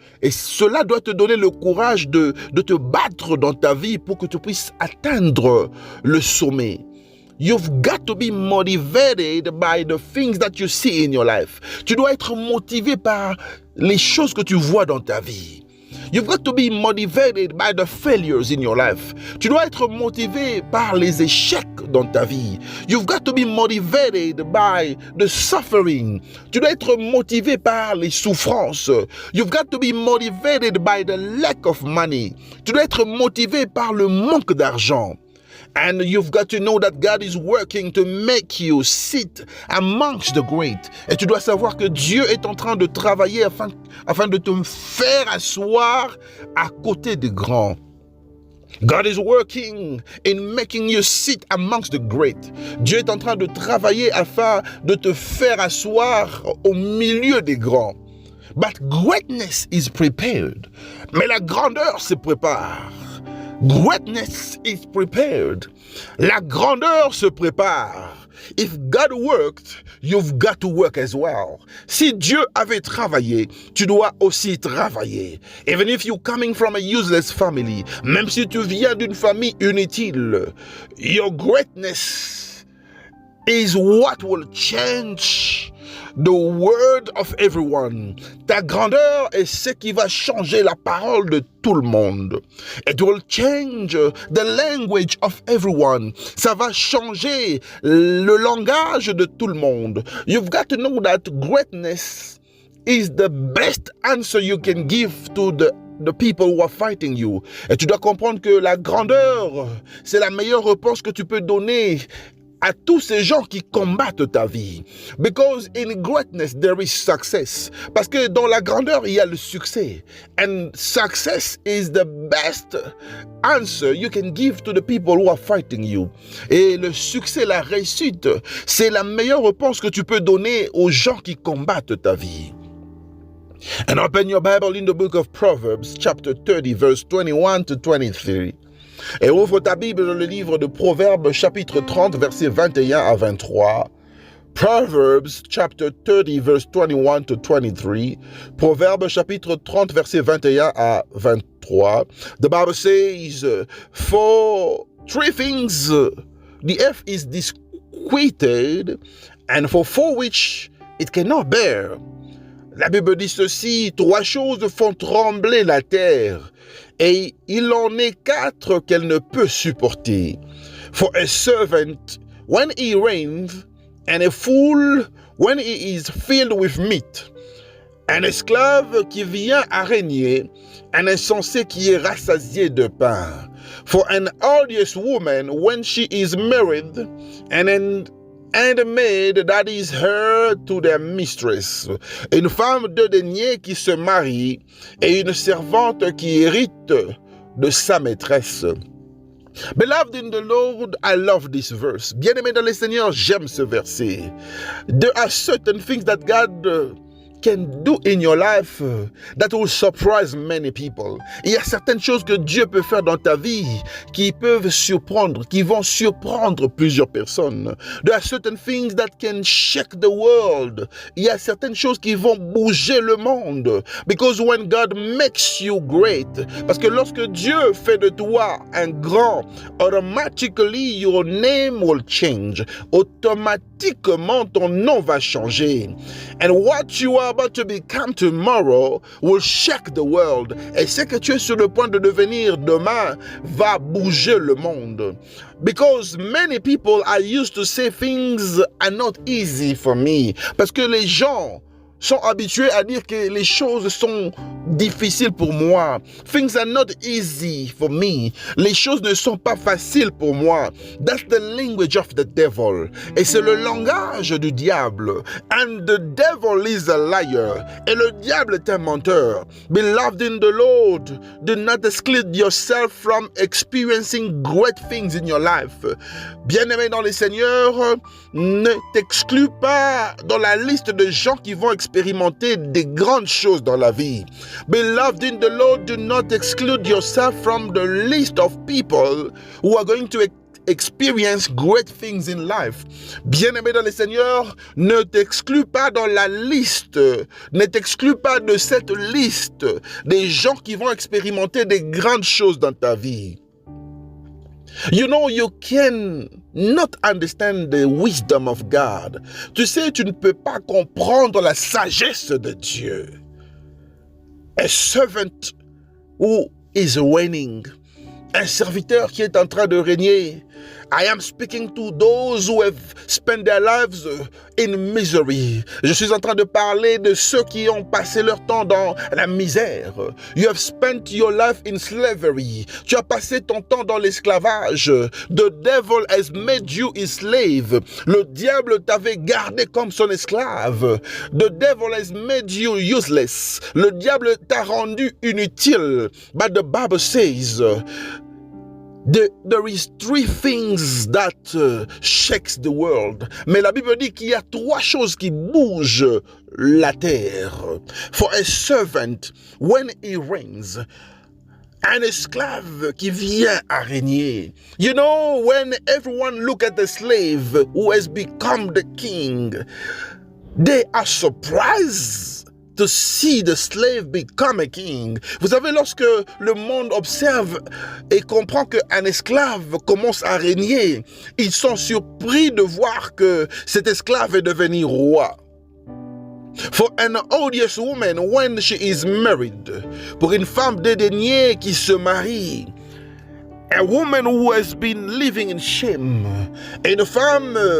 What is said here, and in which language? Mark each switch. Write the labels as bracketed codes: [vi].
[fr] Et cela doit te donner le courage de te battre dans ta vie pour que tu puisses atteindre le sommet. [en] You've got to be motivated by the things that you see in your life. [fr] Tu dois être motivé par les choses que tu vois dans ta vie. [en] You've got to be motivated by the failures in your life. [fr] Tu dois être motivé par les échecs dans ta vie. [en] You've got to be motivated by the suffering. [fr] Tu dois être motivé par les souffrances. [en] You've got to be motivated by the lack of money. [fr] Tu dois être motivé par le manque d'argent. [en] And you've got to know that God is working to make you sit amongst the great. [fr] Et tu dois savoir que Dieu est en train de travailler afin de te faire asseoir à côté des grands. [en] God is working in making you sit amongst the great. [fr] Dieu est en train de travailler afin de te faire asseoir au milieu des grands. [en] But greatness is prepared. [fr] Mais la grandeur se prépare. [en] Greatness is prepared. [fr] La grandeur se prépare. [en] If God worked, you've got to work as well. [fr] Si Dieu avait travaillé, tu dois aussi travailler. [en] Even if you're coming from a useless family, [fr] même si tu viens d'une famille inutile, [en] your greatness is what will change the word of everyone. [fr] Ta grandeur est ce qui va changer la parole de tout le monde. [en] It will change the language of everyone. [fr] Ça va changer le langage de tout le monde. [en] You've got to know that greatness is the best answer you can give to the people who are fighting you. [fr] Et tu dois comprendre que la grandeur, c'est la meilleure réponse que tu peux donner à tous ces gens qui combattent ta vie. [en] Because in greatness there is success. [fr] Parce que dans la grandeur, il y a le succès. [en] And success is the best answer you can give to the people who are fighting you. [fr] Et le succès, la réussite, c'est la meilleure réponse que tu peux donner aux gens qui combattent ta vie. [en] And open your Bible in the book of Proverbs, chapter 30, verse 21 to 23. [fr] Et ouvre ta Bible dans le livre de Proverbes, chapitre 30, versets 21 à 23. [en] Proverbs, chapter 30, verse 21 to 23. [fr] Proverbes, chapitre 30, versets 21 à 23. [en] The Bible says, for three things the earth is disquieted, and for four which it cannot bear. [fr] La Bible dit ceci, trois choses font trembler la terre, et il en est quatre qu'elle ne peut supporter. [en] For a servant, when he reigneth, and a fool when he is filled with meat. [fr] Un esclave qui vient à régner, un insensé qui est rassasié de pain. [en] For an odious woman when she is married, and an handmaid that is her to their mistress. [fr] Une femme de denier qui se marie, et une servante qui hérite de sa maîtresse. [en] Beloved in the Lord, I love this verse. [fr] Bien-aimé dans le Seigneur, j'aime ce verset. [en] There are certain things that God can do in your life that will surprise many people. [fr] Il y a certaines choses que Dieu peut faire dans ta vie qui peuvent surprendre, qui vont surprendre plusieurs personnes. [en] There are certain things that can shake the world. [fr] Il y a certaines choses qui vont bouger le monde. [en] Because when God makes you great, [fr] parce que lorsque Dieu fait de toi un grand, [en] automatically your name will change. [fr] Automatiquement ton nom va changer. [en] And what you are about to become tomorrow will shake the world. [fr] Et ce que tu es sur le point de devenir demain va bouger le monde. [en] Because many people are used to say things are not easy for me. [fr] Parce que les gens sont habitués à dire que les choses sont difficiles pour moi. [en] Things are not easy for me. [fr] Les choses ne sont pas faciles pour moi. [en] That's the language of the devil. [fr] Et c'est le langage du diable. [en] And the devil is a liar. [fr] Et le diable est un menteur. [en] Beloved in the Lord, do not exclude yourself from experiencing great things in your life. [fr] Bien-aimé dans le Seigneur, ne t'exclus pas dans la liste de gens qui vont expérimenter des grandes choses dans la vie. [en] Beloved in the Lord, do not exclude yourself from the list of people who are going to experience great things in life. [fr] Bien-aimé dans le Seigneur, ne t'exclus pas dans la liste, ne t'exclus pas de cette liste des gens qui vont expérimenter des grandes choses dans ta vie. [en] You know, you can not understand the wisdom of God. [fr] Tu sais, tu ne peux pas comprendre la sagesse de Dieu. [en] A servant who is reigning. [fr] Un serviteur qui est en train de régner. [en] I am speaking to those who have spent their lives in misery. [fr] Je suis en train de parler de ceux qui ont passé leur temps dans la misère. [en] You have spent your life in slavery. [fr] Tu as passé ton temps dans l'esclavage. [en] The devil has made you his slave. [fr] Le diable t'avait gardé comme son esclave. [en] The devil has made you useless. [fr] Le diable t'a rendu inutile. [en] But the Bible says, there is three things that shakes the world. [fr] Mais la Bible dit qu'il y a trois choses qui bougent la terre. [en] For a servant, when he reigns, [fr] un esclave qui vient à régner. [en] You know, when everyone look at the slave who has become the king, they are surprised to see the slave become a king. [fr] Vous savez, lorsque le monde observe et comprend qu'un esclave commence à régner, ils sont surpris de voir que cet esclave est devenu roi. [en] For an odious woman when she is married, [fr] pour une femme dédaignée qui se marie, [en] a woman who has been living in shame, [fr] une femme